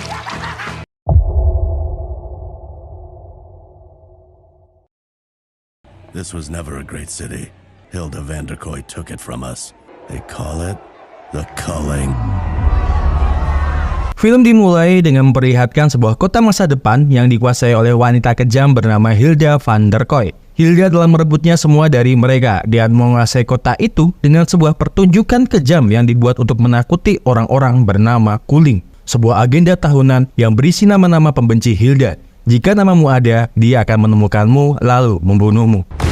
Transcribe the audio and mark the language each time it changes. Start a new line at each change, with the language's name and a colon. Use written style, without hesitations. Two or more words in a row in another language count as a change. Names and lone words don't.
English: This was never a great city. Hilda van der Kooi took it from us. They call it The Culling.
Indonesian: Film dimulai dengan memperlihatkan sebuah kota masa depan yang dikuasai oleh wanita kejam bernama Hilda van der Kooi. Hilda telah merebutnya semua dari mereka dan menguasai kota itu dengan sebuah pertunjukan kejam yang dibuat untuk menakuti orang-orang bernama Culling. Sebuah agenda tahunan yang berisi nama-nama pembenci Hilda. Jika namamu ada, dia akan menemukanmu lalu membunuhmu.